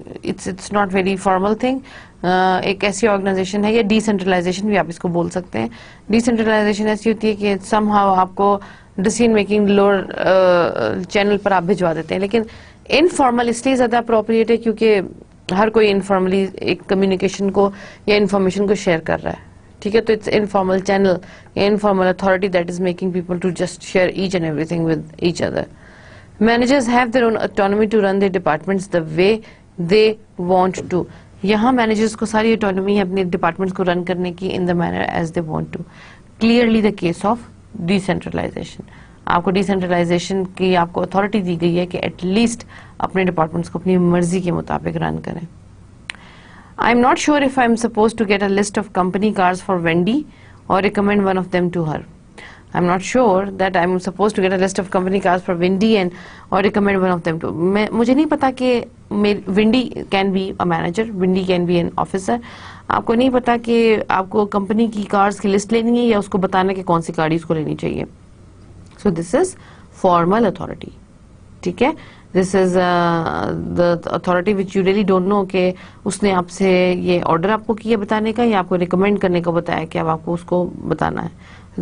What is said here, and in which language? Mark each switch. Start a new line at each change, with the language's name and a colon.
English: it's not very formal thing.
Urdu: ایک ایسی organization ہے, یا ڈیسینٹرلائزیشن بھی آپ اس کو بول سکتے ہیں. ڈیسینٹرلائزیشن ایسی ہوتی ہے کہ سم ہاؤ آپ کو ڈیسیژن میکنگ لوور چینل پر آپ بھجوا دیتے ہیں, لیکن انفارمل اس لیے زیادہ اپروپریٹ ہے کیونکہ ہر کوئی انفارملی ایک کمیونیکیشن کو یا انفارمیشن کو شیئر کر رہا ہے. ٹھیک ہے, تو
English: It's informal channel یا informal authority that is making people to just share each and everything with each other. Managers have their own autonomy to run their departments the way they want to.
Urdu: یہاں managers کو ساری autonomy ہے اپنے departments کو رن کرنے کی
English: in the manner as they want to. Clearly the case of decentralization.
Urdu: آپ کو ڈیسینٹرلائزیشن کی آپ کو اتھارٹی دی گئی ہے کہ ایٹ لیسٹ اپنے ڈپارٹمنٹس کو اپنی مرضی کے مطابق رن کریں.
English: I'm not sure if I'm supposed to get a list of company cars for Wendy or recommend one of them to her. I'm not sure that I'm supposed to get a list of company cars for Wendy and or recommend one of them to.
Urdu: مجھے نہیں پتا کہ
English: Wendy can be a manager, Wendy can be an officer.
Urdu: آپ کو نہیں پتا کہ آپ کو کمپنی کی کارز کی لسٹ لینی ہے یا اس کو بتانا کہ کون سی گاڑی اس کو لینی چاہیے.
English: So this is formal authority.
Urdu: ٹھیک ہے,
English: this is the authority which you really don't know
Urdu: کہ اس نے آپ سے یہ آرڈر آپ کو کیا بتانے کا یا آپ کو ریکمینڈ کرنے کو بتایا کہ اب آپ کو اس کو بتانا ہے.